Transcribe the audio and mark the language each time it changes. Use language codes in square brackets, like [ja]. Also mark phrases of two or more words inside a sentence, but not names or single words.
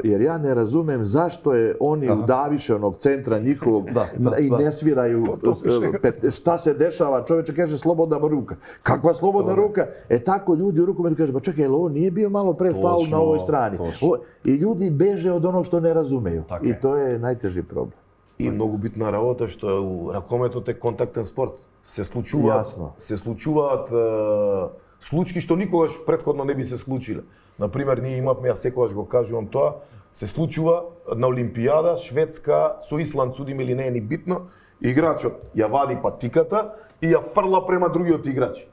[sr] Jer ja ne razumem zašto je oni udaviše onog centra njihovog i ne sviraju šta se dešava. Čovječe kaže slobodna ruka. Kakva slobodna ruka? Tako ljudi u rukometu kažu, pa čekaj, ovo nije bio malo pre faul na ovoj strani. I ljudi beže od onog što ne razumeju. I to je najteži problem. [mk] И многу битна работа што у ракометот е контактен спорт. Се случуваат случаи што никогаш претходно не би се случиле. Например, ние имавме, јас секогаш го кажувам тоа, се случува на Олимпијада, Шведска со Исланд, судиме или не е ни битно, играчот ја вади патиката и ја фрла према другиот играч.